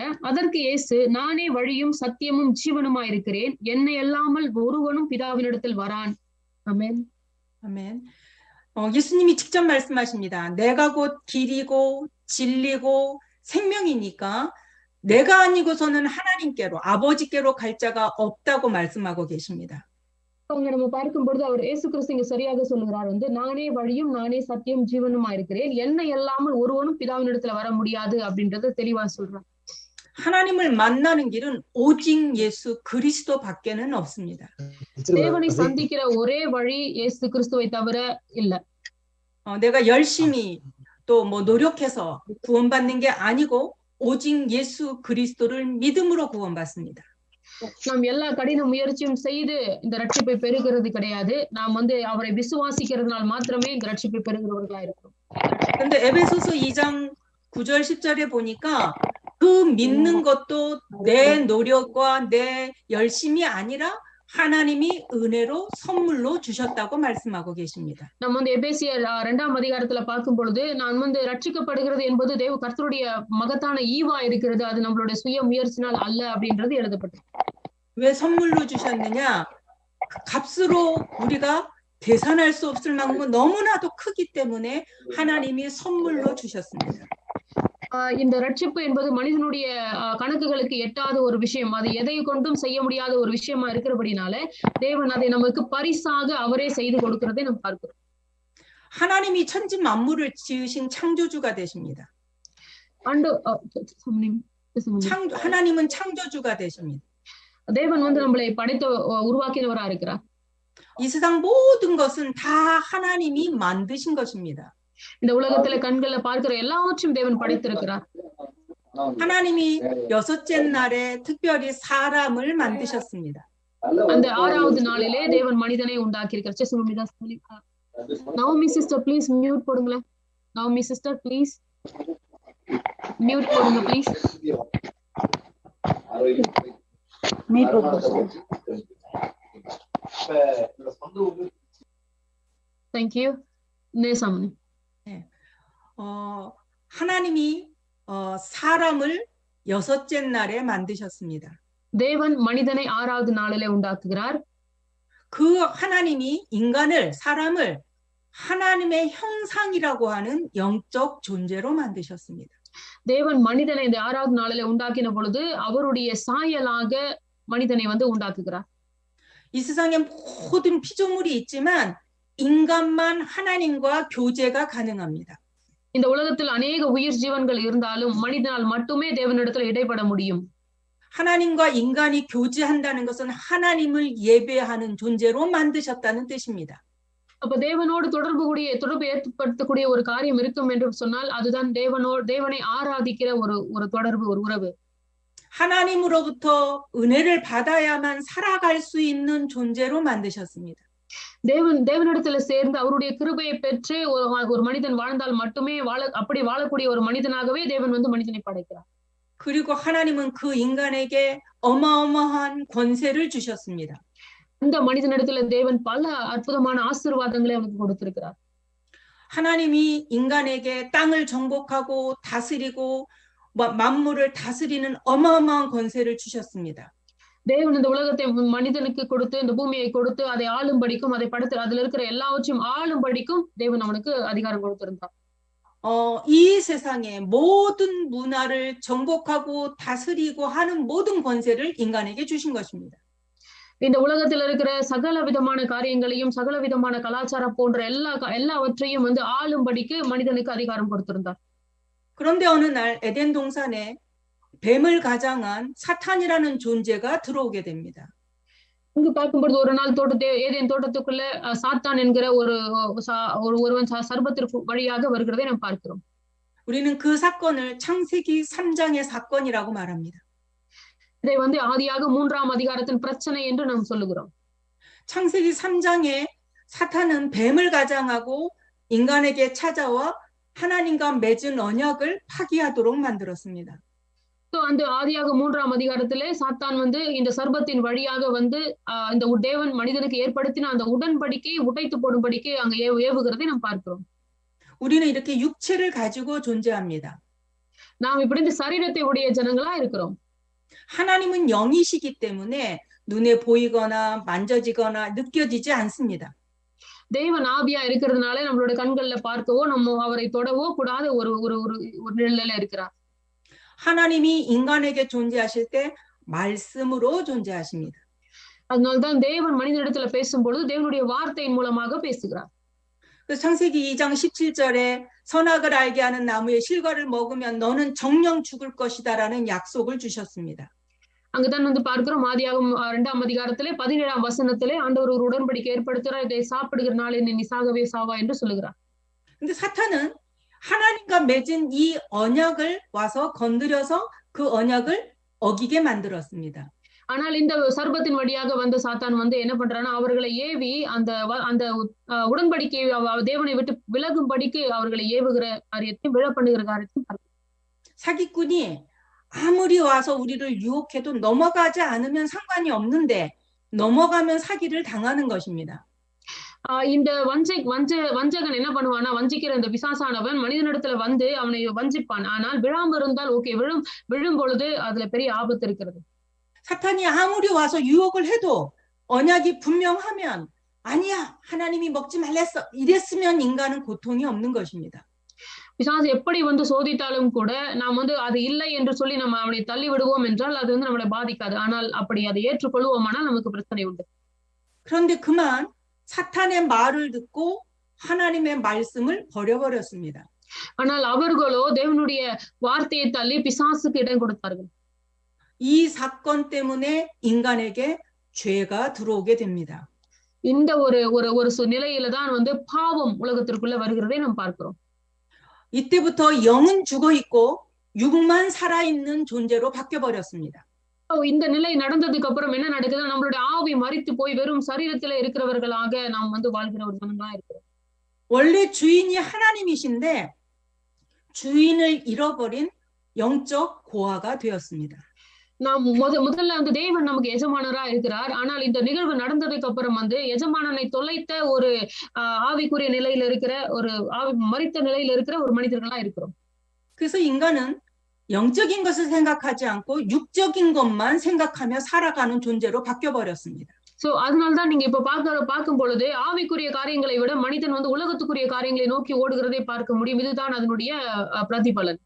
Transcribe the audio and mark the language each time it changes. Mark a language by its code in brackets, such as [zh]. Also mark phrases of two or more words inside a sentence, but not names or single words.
[ta] அதற்கு இயேசு, நானே வழியும் சத்தியமும் ஜீவனுமா இருக்கிறேன், என்னை அல்லாமல் ஒருவனும் பிதாவினிடத்தில் வரான். [ko] 아멘. 아멘. 예수님이 직접 말씀하십니다. 내가 곧 길이고 진리고 생명이니까 내가 아니고서는 하나님께로, 아버지께로 갈 자가 없다고 말씀하고 계십니다. [ta] நம்ம பார்க்கும் பொழுது அவர் இயேசு கிறிஸ்து இங்க சரியாக சொல்லுகிறார், நானே வழியும் நானே சத்தியம் ஜீவனுமா இருக்கிறேன், என்னை அல்லாமல் ஒருவனும் பிதாவினிடத்துல வர முடியாது அப்படின்றத தெளிவா சொல்றார். [ko] 하나님을 만나는 길은 오직 예수 그리스도 밖에는 없습니다. [ta] தேவனை சந்திக்கிற ஒரே வழி இயேசு கிறிஸ்துவை தவிர இல்ல. [ko] 내가 열심히 또 뭐 노력해서 구원받는 게 아니고 오직 예수 그리스도를 믿음으로 구원받습니다. [ta] நாம் எல்லா கடின முயற்சியும் செய்து இந்த ரட்சிப்பை பெறுகிறது கிடையாது. நாம் அவரை விசுவாசிக்கிறதுனால் மாத்திரமே இந்த ரட்சிப்பை பெறுகிறவர்களா இருக்கிறோம். [ko] 근데 에베소서 2장 9절 10절에 보니까 그 믿는 것도 내 노력과 내 열심이 아니라 하나님이 은혜로 선물로 주셨다고 말씀하고 계십니다. [ta] நம்ம எபேசியர் 2ஆம் அதிகாரத்துல பார்க்கும் பொழுது நான் ரட்சிக்கப்படுகிறது என்பது கர்த்தருடைய மகத்தான ஈவா இருக்கிறது, அது நம்மளுடைய சுய முயற்சினால் அல்ல அப்படின்றது எழுதப்பட்டது. [ko] 왜 선물로 주셨느냐? 값으로 우리가 계산할 수 없을 만큼 너무나도 크기 때문에 하나님이 선물로 주셨습니다. [ta] இந்த ரட்சிப்பு என்பது மனிதனுடைய கணக்குகளுக்கு எட்டாத ஒரு விஷயம், அது எதை கொண்டும் செய்ய முடியாத ஒரு விஷயமா இருக்கிறபடினால தேவன் அதை நமக்கு பரிசாக அவரே செய்து கொடுக்கிறதை நாம் பார்க்கிறோம். [ko] 하나님이 천지 만물을 지으신 창조주가 되십니다. 하나님은 창조주가 되십니다. [ta] தேவன் நம்மளை படைத்த உருவாக்கினவரா இருக்கிறார். [ko] 이 세상 모든 것은 다 하나님이 만드신 것입니다. [ta] இந்த உலகத்துல கண்களை பார்க்கிற எல்லாவற்றையும் தேவன் படைத்திருக்கிறார். [ko] 하나님이 여섯째 날에 특별히 사람을 만드셨습니다. [ta] அந்த 6வது நாளிலே தேவன் மனிதனை உண்டாக்கியிருக்கிறார். நவமி [en] sister please mute [ta] போடுங்களேன். நவமி [en] sister please mute [ta] போடுங்க ப்ளீஸ். மியூட் போடுங்க. [en] Thank you. [ko] 네, 사모님. 하나님이 사람을 여섯째 날에 만드셨습니다. [ta] தேவன் மனிதனை 6வது நாளிலே உண்டாக்குகிறார். [ko] 그 하나님이 사람을 하나님의 형상이라고 하는 영적 존재로 만드셨습니다. [ta] தேவன் மனிதனை இந்த 6வது நாளிலே உண்டாக்கின பொழுது அவருடைய சாயலாக மனிதனை உண்டாக்குகிறார். [ko] 이 세상에 모든 피조물이 있지만 인간만 하나님과 교제가 가능합니다. [ta] இந்த உலகத்தில் अनेक உயிர் ஜீவன்கள் இருந்தாலும் மனிதனால் மட்டுமே தேவனிடத்தில் இடைப்பட முடியும். [ko] 하나님과 인간이 교제한다는 것은 하나님을 예배하는 존재로 만드셨다는 뜻입니다. [ta] அப்ப தேவனோடு தொடர்பு ஏற்படுத்தக்கூடிய ஒரு காரியம் இருக்கும் என்று சொன்னால் அதுதான் தேவனை ஆராதிக்கிற ஒரு தொடர்பு, ஒரு உறவு. [ko] 하나님으로부터 은혜를 받아야만 살아갈 수 있는 존재로 만드셨습니다. [ta] தேவனிடத்துல சேர்ந்து அவருடைய கிருபையை பெற்று ஒரு மனிதன் வாழ்ந்தால் மட்டுமே அப்படி வாழக்கூடிய ஒரு மனிதனாகவே தேவன் வந்து மனிதனை படைக்கிறார். [ko] 그리고 하나님은 그 인간에게 어마어마한 권세를 주셨습니다. [ta] இந்த மனிதனிடத்துல தேவன் பல அற்புதமான ஆசீர்வாதங்களை அவனுக்கு கொடுத்திருக்கிறார். [ko] 하나님이 인간에게 땅을 정복하고 다스리고 만물을 다스리는 어마어마한 권세를 주셨습니다. [ta] தேவன் இந்த உலகத்தை மனிதனுக்கு கொடுத்து இந்த பூமியை கொடுத்து அதை ஆளும்படிக்கும் அதை படுத்து அதுல இருக்கிற எல்லாவற்றையும் ஆளும்படிக்கும் தேவன் அவனுக்கு அதிகாரம் கொடுத்திருந்தார். [ko] 이 세상의 모든 문화를 정복하고 다스리고 하는 모든 권세를 인간에게 주신 것입니다. [ta] இந்த உலகத்தில் இருக்கிற சகல விதமான காரியங்களையும் சகல விதமான கலாச்சாரம் போன்ற எல்லாவற்றையும் வந்து ஆளும்படிக்கு மனிதனுக்கு அதிகாரம் கொடுத்திருந்தார். [ko] 그런데 어느 날 에덴 동산에 뱀을 가장한 사탄이라는 존재가 들어오게 됩니다. [ta] இங்கு பார்க்கும்போது ஒரு நாள் ஏதேன் தோட்டத்துக்குள்ள சாத்தான் என்கிற ஒருவன் சர்பத்திற்கு வழியாக வருகிறதை நாம் பார்க்கிறோம். [ko] 우리는 그 사건을 창세기 3장의 사건이라고 말합니다. [ta] இதை வந்து ஆதியாக 3ஆம் அதிகாரத்தின் பிரச்சனை என்று நாம் சொல்லுகிறோம். [ko] 창세기 3장에 사탄은 뱀을 가장하고 인간에게 찾아와 하나님과 맺은 언약을 파기하도록 만들었습니다. [ta] அந்த ஆதியாக 3ஆம் அதிகாரத்திலே சாத்தான் வந்து இந்த சர்பத்தின் வழியாக வந்து இந்த தேவன் மனிதனுக்கு ஏற்படுத்தின அந்த உடன்படிக்கையை உடைத்து போடும்படிக்கு அங்க ஏவுகிறதை நாம் பார்க்கிறோம். [ko] 우리는 이렇게 육체를 가지고 존재합니다. [ta] நாம் இப்படி இந்த சரீரத்தை உடைய ஜனங்களா இருக்கிறோம். [ko] 하나님은 영이시기 때문에 눈에 보이거나 만져지거나 느껴지지 않습니다. [ta] தேவன் ஆவியா இருக்கிறதுனால நம்மளோட கண்கள்ல பார்க்கவோ நம்ம அவரை தொடவோ கூடாத ஒரு நிலையில இருக்கிறார். [ko] 하나님이 인간에게 존재하실 때 말씀으로 존재하십니다. [ta] அதனால்தான் தேவன் மனிதனிடத்துல பேசும்பொழுது தேவனுடைய வார்த்தையின் மூலமாக பேசுகிறார். [ko] 그래서 창세기 2장 17절에 선악을 알게 하는 나무의 실과를 먹으면 너는 정령 죽을 것이다라는 약속을 주셨습니다. [ta] அங்கதான் வந்து பார்க்கிறோம் ஆதியாகமம் 2ஆம் அதிகாரத்திலே 17ஆம் வசனத்திலே ஆண்டவர் ஒரு உடன்படிக்கை ஏற்படுத்துகிறார். இதை சாப்பிடுகிற நாளில் நீ சாகவே சாவா என்று சொல்லுகிறார். [ko] 근데 사탄은 하나님과 맺은 이 언약을 와서 건드려서 그 언약을 어기게 만들었습니다. [ta] ஆனால் இந்த சர்பத்தின் வழியாக வந்த சாத்தான் வந்து என்ன பண்றான்னா அவர்களை ஏவி அந்த உடன்படிக்கை தேவனை விட்டு விலகும்படிக்கு அவர்களை ஏவுகிற காரியத்தையும் விழ பண்ணுகிற காரியத்தையும் [ko] 사기꾼이 아무리 와서 우리를 유혹해도 넘어가지 않으면 상관이 없는데 넘어가면 사기를 당하는 것입니다. [ta] இந்த வஞ்சகன் என்ன பண்ணுவானா வஞ்சிக்கிற இந்த பிசாசானவன் மனிதனிடத்துல வந்து அவனை வஞ்சிப்பான். ஆனால் விழாம இருந்தால் ஓகே விழும் பொழுது அதுல பெரிய ஆபத்து இருக்கிறது. [ko] 사탄이 아무리 와서 유혹을 해도 언약이 분명하면 아니야 하나님이 먹지 말랬어 이랬으면 인간은 고통이 없는 것입니다. [ta] பிசாசு எப்படி வந்து சோதித்தாலும் கூட நாம் வந்து அது இல்லை என்று சொல்லி நம்ம அவனை தள்ளி விடுவோம் என்றால் அது வந்து நம்மளை பாதிக்காது. ஆனால் அப்படி அதை ஏற்றுக்கொள்வோமானால் நமக்கு பிரச்சனை உண்டு. [ko] 그런데 그만 사탄의 말을 듣고 하나님의 말씀을 버려버렸습니다. [ta] ஆனால் அவர்களோ தேவனுடைய வார்த்தையை தள்ளி பிசாசுக்கு இடம் கொடுத்தார்கள். [ko] 이 사건 때문에 인간에게 죄가 들어오게 됩니다. [ta] இந்த ஒரு நிலையில தான் வந்து பாவம் உலகத்திற்குள்ள வருகிறதை நாம் பார்க்கிறோம். [ko] 이때부터 영은 죽어 있고 육만 살아 있는 존재로 바뀌어 버렸습니다. [ta] இந்த நிலை நடந்ததுக்கு அப்புறம் என்ன நடக்குதுன்னா நம்மளுடைய ஆவி மரித்து போய் வெறும் சரீரத்துல இருக்கிறவர்களாக நாம் வந்து வாழ்கிற ஒரு ஜனங்களா இருக்கிறோம். [ko] 원래 주인이 하나님이신데 주인을 잃어버린 영적 고아가 되었습니다. [ta] நாம் முதல்ல வந்து தேவன் நமக்கு எஜமானரா இருக்கிறார். ஆனால் இந்த நிகழ்வு நடந்ததுக்கு அப்புறம் வந்து எஜமானனை தொலைத்த ஒரு ஆவிக்குரிய நிலையில இருக்கிற ஒரு மரித்த நிலையில இருக்கிற ஒரு மனிதர்களா இருக்கிறோம். [ko] 그래서 인간은 영적인 것을 생각하지 않고 육적인 것만 생각하며 살아가는 존재로 바뀌어 버렸습니다. [ta] சோ அதனால்தான் நீங்க இப்ப பார்க்கும் பொழுது ஆவிக்குரிய காரியங்களை விட மனிதன் வந்து உலகத்துக்குரிய காரியங்களை நோக்கி ஓடுகிறதை பார்க்க முடியும். இதுதான் அதனுடைய பிரதிபலன்.